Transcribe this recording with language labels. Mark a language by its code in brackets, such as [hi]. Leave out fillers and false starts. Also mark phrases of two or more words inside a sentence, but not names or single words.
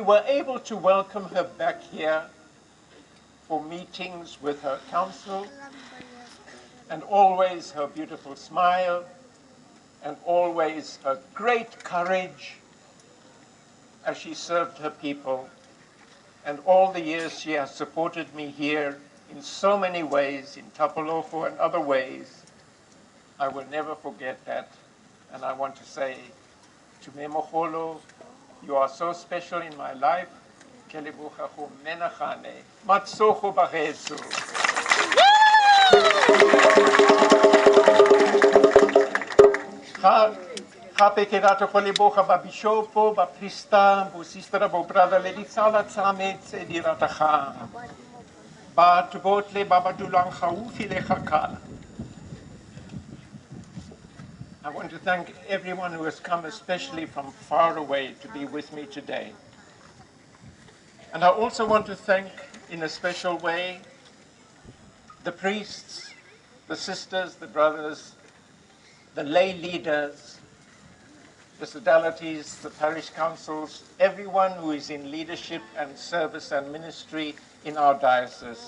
[en] were able to welcome her back here for meetings with her council, and always her beautiful smile, and always her great courage as she served her people. And all the years she has supported me here in so many ways, in Tapolofo and other ways, I will never forget that. And I want to say to Memogolo, you are so special in my life. [tn] Ke leboga go menagane. Matsogo bagetso. Gape ke rata go leboga ba bishopo, ba prista, bo sister, bo brother le ditsala tsa me tse di ratagang. Batho botlhe ba ba dulang gaufi le kgakala. [en] I want to thank everyone who has come, especially from far away, to be with me today. And I also want to thank, in a special way, the priests, the sisters, the brothers, the lay leaders, the sodalities, the parish councils, everyone who is in leadership and service and ministry in our diocese.